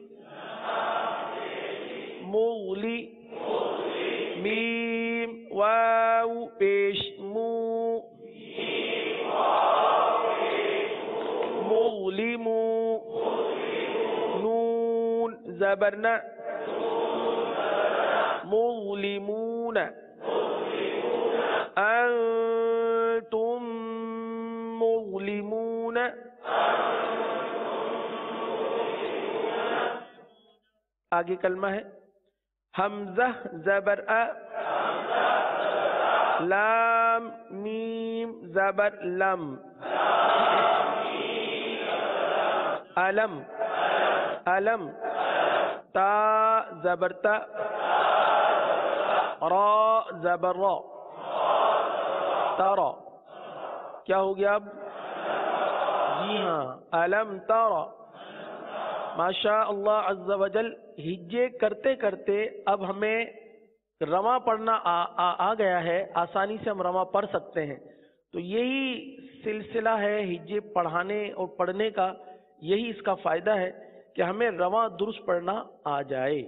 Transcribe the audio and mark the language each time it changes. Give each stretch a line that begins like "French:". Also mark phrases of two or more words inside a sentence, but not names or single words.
Urdu: مولی، میم واو پیش مو، مظلمو، نون زبرنا، مظلمون،
Arabic: انتم مظلمون۔
Urdu: آگے کلمہ ہے حمزہ زبر ا، لام میم زبر لم، علم علم، تا زبر تا، را زبر را، ترى، کیا ہو گیا اب؟ جی ہاں،
Arabic: الم ترى، ماشاء اللہ عز و جل.
Urdu: ہجے کرتے کرتے اب ہمیں رواں پڑھنا آ گیا ہے، آسانی سے ہم رواں پڑھ سکتے ہیں. تو یہی سلسلہ ہے ہجے پڑھانے اور پڑھنے کا، یہی اس کا فائدہ ہے کہ ہمیں رواں درست پڑھنا آ جائے.